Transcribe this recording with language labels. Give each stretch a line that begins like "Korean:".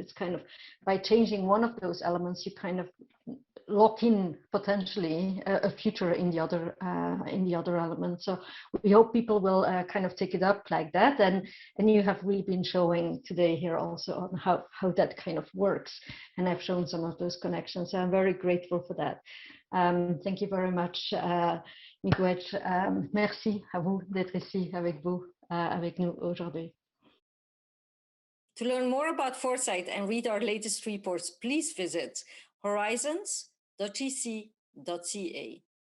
English: It's kind of by changing one of those elements, you kind of lock in potentially a future in the other element. So we hope people will kind of take it up like that. And you have really been showing today here also on how that kind of works. And I've shown some of those connections. So I'm very grateful for that. Thank you very much.
French: Miigwech, merci à vous d'être ici avec nous aujourd'hui.
English: To learn more about Foresight and read our latest reports, please visit horizons.gc.ca.